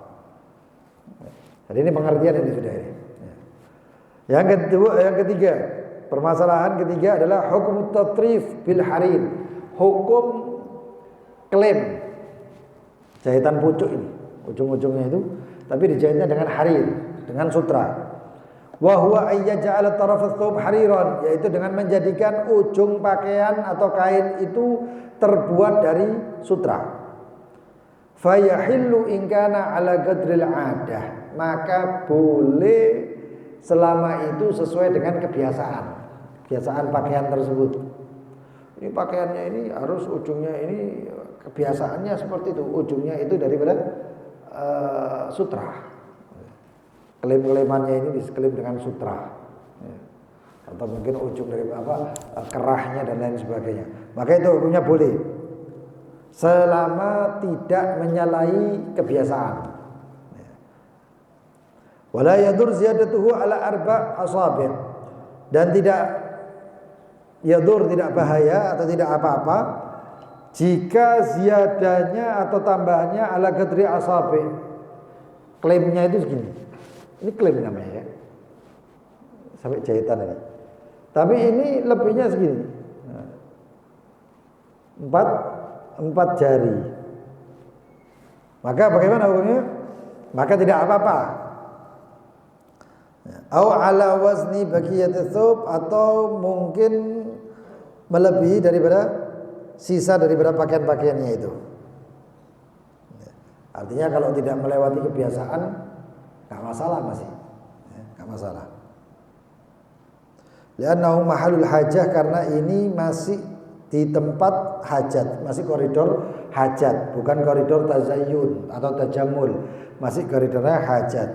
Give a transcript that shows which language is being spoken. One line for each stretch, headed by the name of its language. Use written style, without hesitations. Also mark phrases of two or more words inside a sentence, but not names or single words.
Indonesian: Jadi ini pengertian ini sudah ini. Yang ketiga, permasalahan ketiga adalah hukum
Arabic: تطريف بالحرير,
Indonesian: hukum klaim jahitan pucuk ini, ujung-ujungnya itu, tapi dijahitnya dengan harir, dengan sutra.
Arabic: وهو أن يجعل طرف الثوب حريرا,
Indonesian: yaitu dengan menjadikan ujung pakaian atau kain itu terbuat dari sutra.
Arabic: فيحل إن كان على قدر العادة,
Indonesian: maka boleh selama itu sesuai dengan kebiasaan pakaian tersebut. Ini pakaiannya ini harus ujungnya ini, kebiasaannya seperti itu, ujungnya itu daripada sutra. Klaim-klaimannya ini diklaim dengan sutra, atau mungkin ujung dari kerahnya dan lain sebagainya. Maka itu hukumnya boleh selama tidak menyalahi kebiasaan.
Arabic: ولا يضر زيادته على أربع أصابع',
Indonesian: dan tidak yadur, tidak bahaya atau tidak apa-apa jika ziyadanya atau tambahannya
Arabic: على قدر أصابع'.
Indonesian: Klaimnya itu segini. Ini klaim namanya ya. Sampai jahitan ini. Tapi ini lebihnya segini. 4 jari. Maka bagaimana hukumnya? Maka tidak apa-apa.
Arabic: أو على وزن بقية الثوب,
Indonesian: atau mungkin melebihi daripada sisa daripada pakaian-pakaiannya itu. Artinya kalau tidak melewati kebiasaan enggak masalah masih. Enggak masalah.
Arabic: لأنه محل الحاجة,
Indonesian: karena ini masih di tempat hajat, masih koridor hajat, bukan koridor tazayyun atau tajamul, masih koridornya hajat.